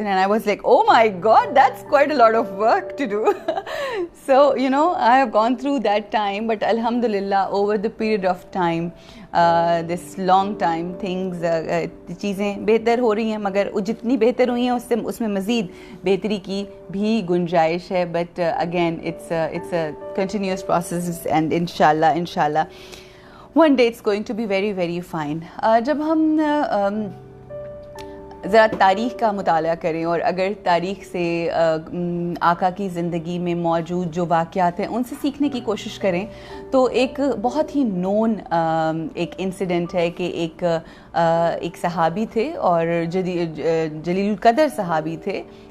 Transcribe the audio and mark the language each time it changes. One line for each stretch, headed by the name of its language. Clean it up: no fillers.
English: And I was like oh my god that's quite a lot of work to do. So you know I have gone through that time, but الحمد للہ over the period of time this long time things
Urdu: چیزیں بہتر ہو رہی ہیں, مگر جتنی بہتر ہوئی ہیں اس میں مزید بہتری کی بھی گنجائش ہے.
English: But again it's a continuous process and انشاءاللہ one day it's going to be very very fine.
Urdu: جب ہم ذرا تاریخ کا مطالعہ کریں اور اگر تاریخ سے آقا کی زندگی میں موجود جو واقعات ہیں ان سے سیکھنے کی کوشش کریں تو ایک بہت ہی
English: known ایک incident
Urdu: ہے کہ ایک صحابی تھے اور جلیل القدر صحابی تھے,